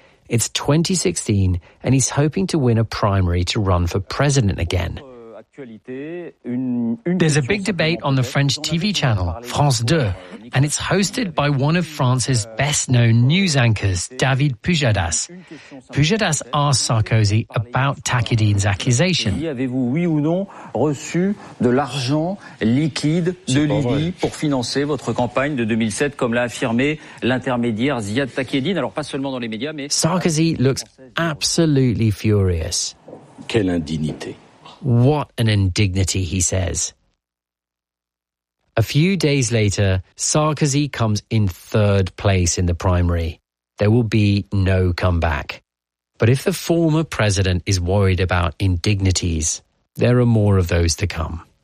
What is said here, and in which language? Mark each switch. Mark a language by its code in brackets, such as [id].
[en] It's 2016 and he's hoping to win a primary to run for president again. There's a big debate on the French TV channel, France 2, and it's hosted by one of France's best-known news anchors, David Pujadas. Pujadas asks Sarkozy about Takieddin's accusation. [fr] Avez-vous, oui ou non, reçu de l'argent liquide de Libye pour financer votre campagne de 2007, comme l'a affirmé l'intermédiaire Ziad Takieddin, alors pas seulement dans les médias, mais... [en] Sarkozy looks absolutely furious. [fr] Quelle indignité. [en] What an indignity, he says. A few days later, Sarkozy comes in third place in the primary. There will be no comeback. But if the former president is worried about indignities, there are more of those to come.